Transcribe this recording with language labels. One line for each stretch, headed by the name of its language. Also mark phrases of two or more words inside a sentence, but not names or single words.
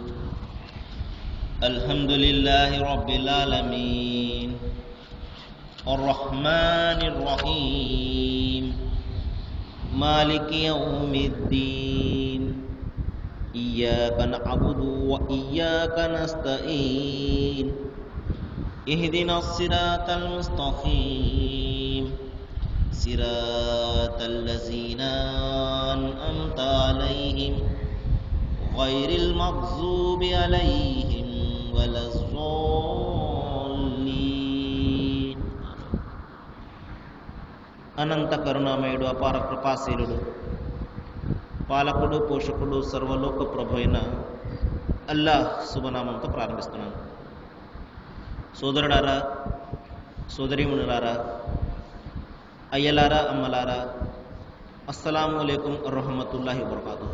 Arabic: الحمد لله رب العالمين الرحمن الرحيم مالك يوم الدين إياك نعبد وإياك نستعين اهدنا الصراط المستقيم صراط الذين أنعمت عليهم غير المغضوب عليهم ولا الضالين.
Telugu: అనంత కరుణామయుడు అపార కృపాశీలుడు పాలకుడు పోషకుడు సర్వలోక ప్రభు అయిన అల్లాహ్ శుభనామంతో ప్రారంభిస్తున్నాను. సోదరుడారా, సోదరీమణులారా, అయ్యలారా, అమ్మలారా,
Arabic: السلام عليكم ورحمة الله وبركاته.